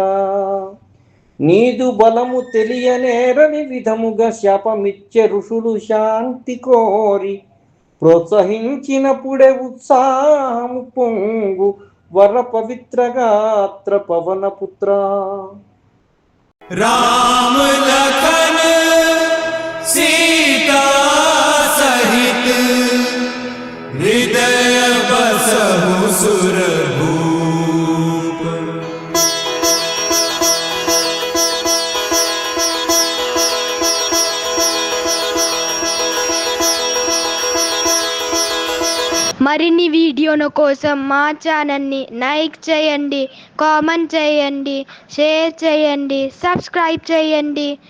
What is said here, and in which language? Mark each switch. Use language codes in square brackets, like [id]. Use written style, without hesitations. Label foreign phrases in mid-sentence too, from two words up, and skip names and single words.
[te] నీదు బలము తెలియనేరని విధముగా శాపమిచ్చే ఋషులు శాంతి కోరి. ప్రోత్సహించినప్పుడే ఉత్సాహము పొంగు వర పవిత్రగాత్ర పవన పుత్ర. [awa] राम लखन सीता सहित हृदय बसहु सुरभूप। [te] మరిన్ని వీడియోల కోసం మా ఛానల్ని లైక్ చేయండి, కామెంట్ చేయండి, షేర్ చేయండి, సబ్స్క్రైబ్ చేయండి.